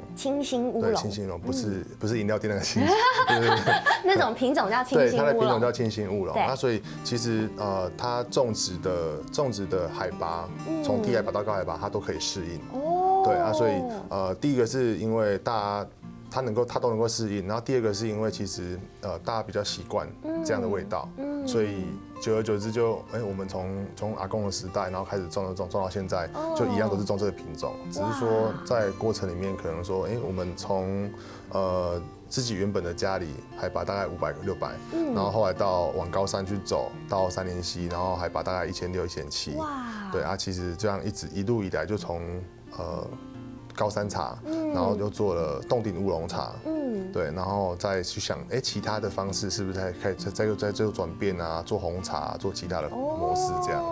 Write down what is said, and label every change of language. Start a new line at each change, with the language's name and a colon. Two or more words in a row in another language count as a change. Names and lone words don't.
Chinese: 清新烏龍，對，清新烏龍不是飲料店那個清新，那種品種叫清新烏龍。對，它的品種叫清新烏龍。那所以其實它種植的海拔，從低海拔到高海拔，它都可以適應。哦。對啊，所以第一個是因為大家它都能够适应。然后第二个是因为其实大家比较习惯这样的味道，所以久而久之就我们从阿公的时代，然后开始种到现在，就一样都是种这个品种，只是说在过程里面可能说我们从自己原本的家里海拔大概500、600，然后后来往高山去走到三连溪，然后海拔大概1600、1700，对啊，其实这样一路以来就从高山茶，然后又做了冻顶乌龙茶，对，然后再去想，其他的方式是不是再做转变啊，做红茶，做其他的模式这样。